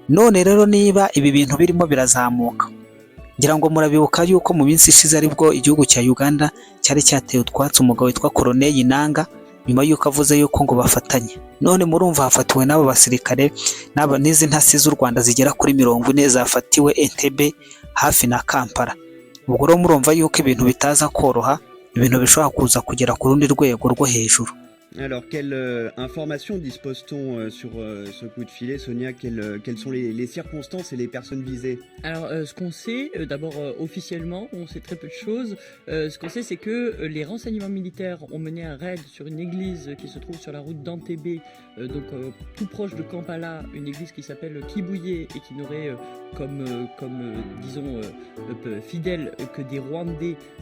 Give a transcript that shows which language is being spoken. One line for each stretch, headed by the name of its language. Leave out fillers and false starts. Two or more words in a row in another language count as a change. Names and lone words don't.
Kinyarwanda: None rero niba ibi bintu birimo birazamuka, ngira ngo murabibuka yuko mu minsi ishize aribwo igihugu cya Uganda cyari cyateye utwatsi umugabo witwa Corneille Nangaa nyuma yuko avuze yuko ngo bafatanye. None murumva hafatiwe n'abo basirikare n'izi ntasi z'u Rwanda zigera kuri 40 zafatiwe Entebbe hafi na Kampala. Ubwo rero murumva yuko ibintu bitaza koroha, ibintu bishobora kuza kugera ku rundi rwego rwo hejuru.
French: Alors, quelle information dispose-t-on sur ce coup de filet, Sonia? Quelles sont les circonstances et les personnes visées? Alors, ce qu'on sait, d'abord officiellement, on sait très peu de choses. Ce qu'on sait, c'est que les renseignements militaires ont mené un raid sur une église qui se trouve sur la route d'Entebbe, donc tout proche de Kampala, une église qui s'appelle Kibuye et qui n'aurait disons, fidèles que des Rwandais.